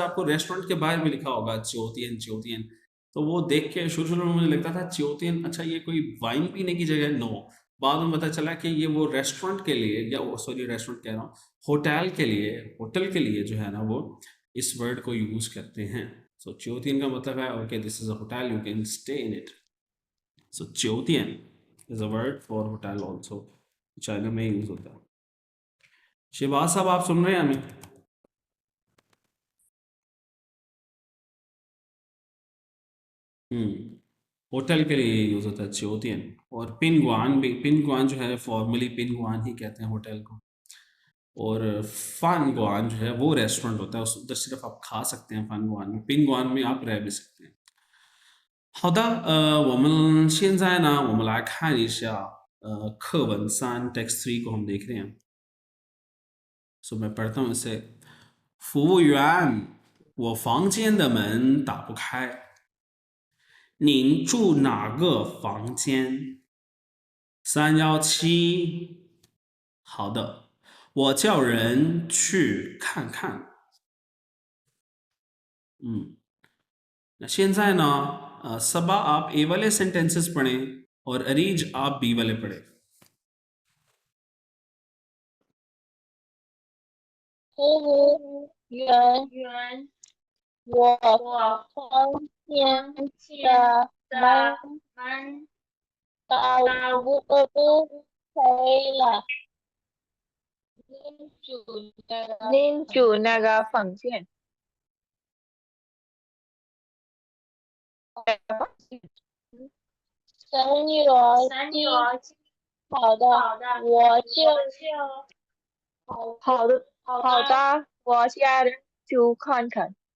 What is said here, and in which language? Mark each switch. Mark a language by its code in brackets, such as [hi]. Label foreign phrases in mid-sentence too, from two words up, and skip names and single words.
[ur] آپ کو ریسٹورنٹ کے باہر بھی لکھا ہوگا [zh] 酒店酒店. [ur] تو وہ دیکھ کے شروع شروع میں مجھے لگتا تھا چیوتیان اچھا یہ کوئی وائن پینے کی جگہ، نو. بعد میں پتا چلا کہ یہ وہ ریسٹورنٹ کے لیے، یا وہ سوری ریسٹورنٹ کہہ رہا ہوں، ہوٹل کے لیے، ہوٹل کے لیے جو ہے نا وہ اس ورڈ کو یوز کرتے ہیں. سو چیوتیان کا مطلب ہے [en] okay this is a hotel, you can stay in it. [ur] سو چیوتیان [en] is a word for hotel also, [ur] چائنا میں یوز ہوتا ہے. شیواز صاحب آپ سن رہے ہیں ہمیں؟ ہوٹل کے لیے یوز ہوتا ہے چیوتیان. اور پنگوان بھی، پنگوان جو ہے فارملی پنگوان ہی کہتے ہیں ہوٹل کو. اور فنگوان جو ہے وہ ریسٹورنٹ ہوتا ہے، اس ادھر صرف آپ کھا سکتے ہیں فنگوان میں، پنگوان میں آپ رہ بھی سکتے ہیں. [zh] 好的，我们现在呢，我们来看一下课文3 text 3 [ur] کو ہم دیکھ رہے ہیں. سو میں پڑھتا ہوں اسے. [zh] 服务员，我房间的门打不开，您住哪个房间？317。好的，我叫人去看看。那现在呢 [ur] صبا آپ اے والے سینٹینسز پڑھیں اور اریج آپ بی والے پڑھیں. [zh] 服务员，我房间的门打不开了，您住那个房间。317，好的，我家人去看看。